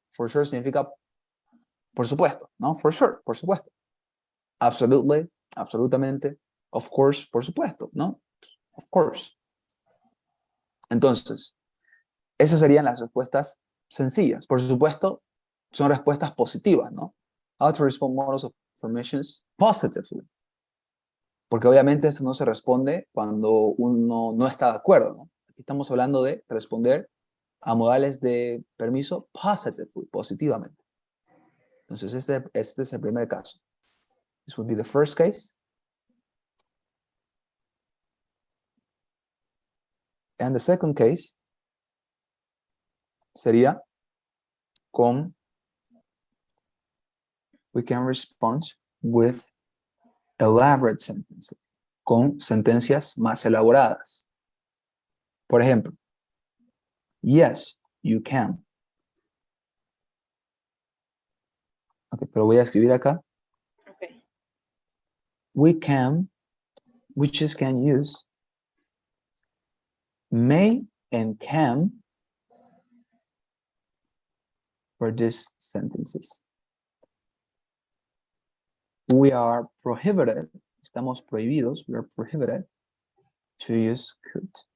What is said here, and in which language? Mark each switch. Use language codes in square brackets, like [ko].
[en] For sure [es] significa por supuesto, ¿no? For sure, por supuesto. [en] Absolutely, [es] absolutamente. [en] Of course, [es] por supuesto, ¿no? [en] Of course. [es] Entonces, esas serían las respuestas sencillas. Por supuesto, son respuestas positivas, ¿no? [en] How to respond models of permissions positively. [es] Porque obviamente esto no se responde cuando uno no está de acuerdo, ¿no? Aquí estamos hablando de responder a modales de permiso positively, positivamente. Entonces, este es el primer caso. [en] This would be the first case. And the second case [es] sería con [en] we can respond with elaborate sentences, [es] con sentencias más elaboradas. Por ejemplo, [en] yes, you can. [es] Okay, pero voy a escribir acá. Okay. [en] We just can use may and can for these sentences. We are prohibited, [es] estamos prohibidos, [en] we are prohibited to use could.